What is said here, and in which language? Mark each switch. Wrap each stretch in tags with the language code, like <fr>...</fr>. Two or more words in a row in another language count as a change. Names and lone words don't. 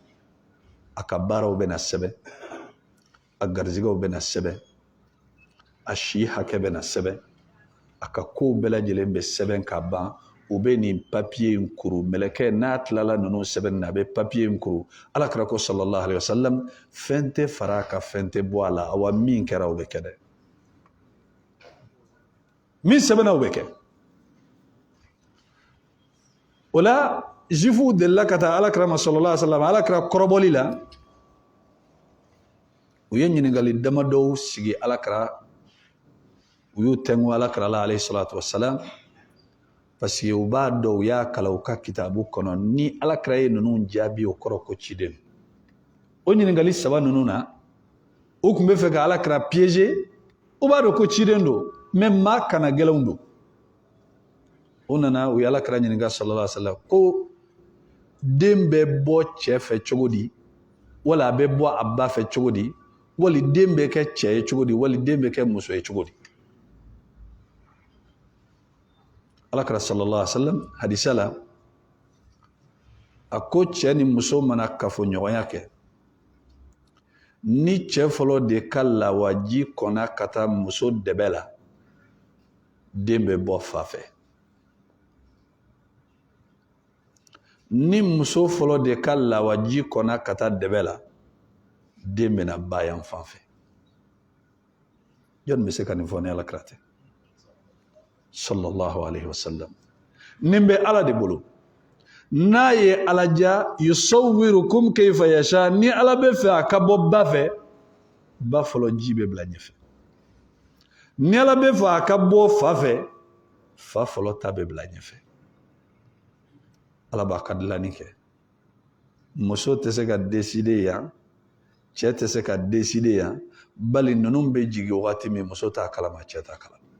<bm>a ka baaraw bɛ na sɛbɛn a garizigɛw bɛ na sɛbɛn a si hakɛ bɛ na sɛbɛn a ka kow bɛɛ lajɛlen bɛ sɛbɛn ka ban u bɛ nin papiye in kuru mɛlɛkɛ n'a tilala ninnu sɛbɛn na a bɛ papiye in kuru alakira ko</bm> <ar>صلى الله عليه وسلم</ar> <bm>fɛn tɛ fara a ka fɛn tɛ bɔ a la awa min kɛra o bɛ kɛ dɛ min sɛbɛnna o bɛ kɛ o la juifuw delila ka taa alakira ma</bm> <ar>صلى الله عليه وسلم</ar> <bm>alakira kɔrɔbɔli la u ye ɲininkali damadɔw sigi alakira u y'u tɛnku alakira la alayhi</bm> <ar>الصلاة والسلام</ar> <fr>parce que</fr> <bm>u b'a dɔn u y'a kalan u ka kitabu kɔnɔ ni alakira ye ninnu jaabi o kɔrɔ ko ciden o ɲininkali saba ninnu na u tun bɛ fɛ ka alakira piéger u b'a dɔn ko ciden don mais maa kana gɛlɛnw don u nana u ye alakira ɲininka</bm> <ar>صلى الله عليه وسلم</ar> <bm>ko den bɛ bɔ cɛ fɛ cogo di wala a bɛ bɔ a ba fɛ cogo di wali den bɛ kɛ cɛ ye cogo di wali den bɛ kɛ muso ye cogo di alakira</bm> <ar>صلى الله عليه وسلم</ar> <bm>hadisa la a ko cɛ ni muso mana kafoɲɔgɔnya kɛ ni cɛ fɔlɔ de ka lawaji kɔnna ka taa muso dɛbɛ la den bɛ bɔ fa fɛ ni muso fɔlɔ de ka lawaji kɔnna ka taa dɛbɛ la den bɛna ba yan fan fɛ jɔn bɛ se ka nin fɔ ni alakira tɛ</bm> <ar>صلى الله عليه وسلم</ar> <bm>nin bɛ ala de bolo n'a ye ala ja</bm> <ar>يصوركم كيف يشاء</ar> <bm>ni ala bɛ fɛ a ka bɔ ba fɛ ba fɔlɔ ji bɛ bila ɲɛfɛ ni ala bɛ fɛ a ka bɔ fa fɛ fa fɔlɔ ta bɛ bila ɲɛfɛ ala b'a ka dilanni kɛ muso tɛ se ka décider yan cɛ tɛ se ka décider yan bali ninnu bɛ jigin wagati min muso t'a kalama cɛ t'a kalama</bm>